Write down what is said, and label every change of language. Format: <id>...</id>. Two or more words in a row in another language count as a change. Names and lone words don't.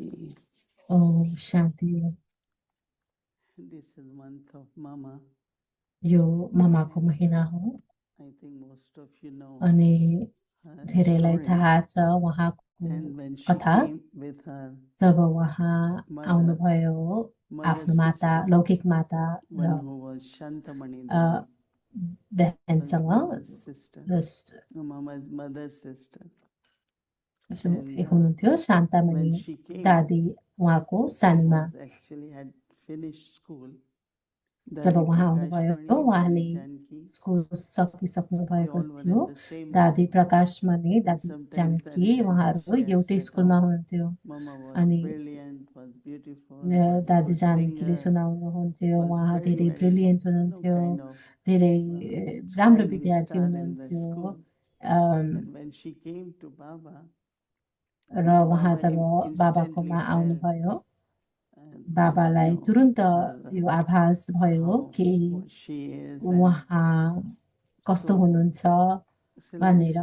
<ne>ओम शान्ति।</ne> <en>This is the month of Mama.</en> <ne>यो ममाको महिना हो।</ne> <en>I think most of you know.</en> <ne>अनि धेरैलाई थाहा छ उहाँको कथा। जब उहाँ आउनुभयो आफ्नो माता, लौकिक माता र बहनसँग, हुनुहुन्थ्यो शान्तामणि दादी उहाँको सानीमा। जब उहाँ आउनुभयो उहाँले स्कुल सकिसक्नु भएको थियो। दादी प्रकाशमणि, दादी जानकी उहाँहरू एउटै स्कुलमा हुनुहुन्थ्यो। अनि दादी जानकीले सुनाउनुहुन्थ्यो उहाँ धेरै ब्रिलियन्ट हुनुहुन्थ्यो, धेरै राम्रो विद्यार्थी हुनुहुन्थ्यो। र उहाँ जब बाबाकोमा आउनुभयो, बाबालाई तुरुन्त यो आभास भयो कि उहाँ कस्तो हुनुहुन्छ भनेर।</ne>